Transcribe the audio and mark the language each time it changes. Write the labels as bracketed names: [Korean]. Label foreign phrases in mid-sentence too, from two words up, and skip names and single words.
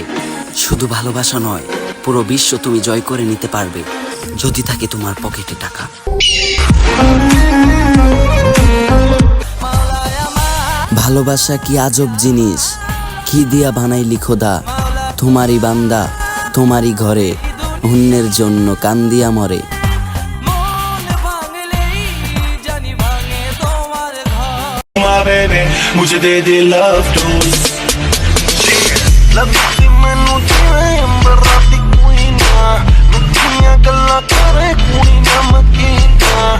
[Bangla] শুধু ভালোবাসা নয়, পুরো বিশ্ব তুমি জয় করে নিতে পারবে যদি থাকে তোমার পকেটে টাকা। ভালোবাসা কি আজব জিনিস, কি দিয়া বানাইলি খোদা। তোমারই বান্দা তোমারই ঘরে, অন্যের জন্য কান্দিয়া মরে। [Hindi] मुझे दे दे [English] love dose, [Punjabi] ਲਗਤੀ ਮੈਨੂੰ ਜਿਵੇਂ ਅੰਬਰਾਂ ਦੀ ਕੁਇਯਾਂ, ਮਿਠੀਆਂ ਗੱਲਾਂ ਕਰੇ ਕੁੜੀਆਂ ਮਕੀਨਾਂ।